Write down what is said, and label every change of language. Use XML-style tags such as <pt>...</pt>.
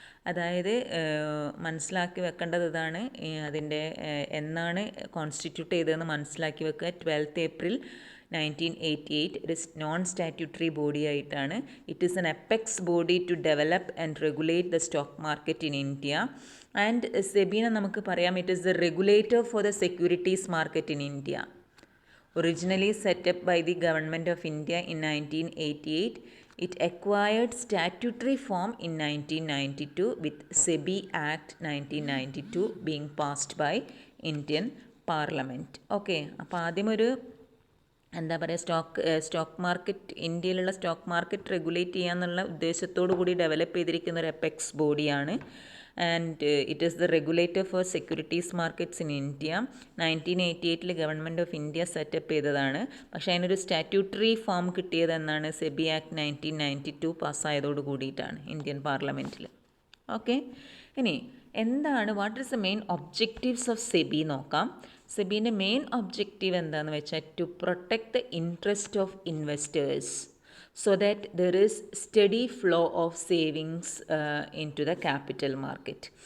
<ml>അതായത് മനസ്സിലാക്കി വെക്കേണ്ടത് ഇതാണ്, അതിൻ്റെ എന്നാണ് കോൺസ്റ്റിറ്റ്യൂട്ട് ചെയ്തതെന്ന് മനസ്സിലാക്കി വെക്കുക. 12th April 1988. ഒരു നോൺ സ്റ്റാറ്റ്യൂട്ടറി ബോഡി ആയിട്ടാണ്.</ml> <en>It is an apex body to develop and regulate the stock market in India. And</en> <ml>സെബീനെ നമുക്ക് പറയാം,</ml> <en>It is the regulator for the securities market in India. Originally set up by the Government of India in 1988, it acquired statutory form in 1992 with SEBI Act 1992 being passed by Indian Parliament.</en> <ml>Okay, അപ്പോൾ ആദ്യം ഒരു എന്താ പറയുക, stock market, ഇന്ത്യയിലുള്ള stock market regulate ചെയ്യാന്നുള്ള ഉദ്ദേശത്തോടു കൂടി develop ചെയ്തിരിക്കുന്ന ഒരു അപ്പെക്സ് ബോഡിയാണ്.</ml> <en>And it is the regulator for securities markets in India.</en> <ml>1988 government of India setup ചെയ്തതാണ്. പക്ഷേ അതിനൊരു സ്റ്റാറ്റ്യൂട്ടറി ഫോം കിട്ടിയത് എന്നാണ്? സെബി ആക്ട് 1992 പാസ്സായതോട് കൂടിയിട്ടാണ് ഇന്ത്യൻ പാർലമെൻറ്റിൽ.</ml> <en>okay,</en> <ml>ഇനി എന്താണ്,</ml> <en>what is the main objectives of SEBI</en> <ml>നോക്കാം. സെബീൻ്റെ മെയിൻ ഒബ്ജക്റ്റീവ് എന്താണെന്ന് വെച്ചാൽ</ml> <en>To protect the interest of investors so that there is steady flow of savings into the capital market.</en>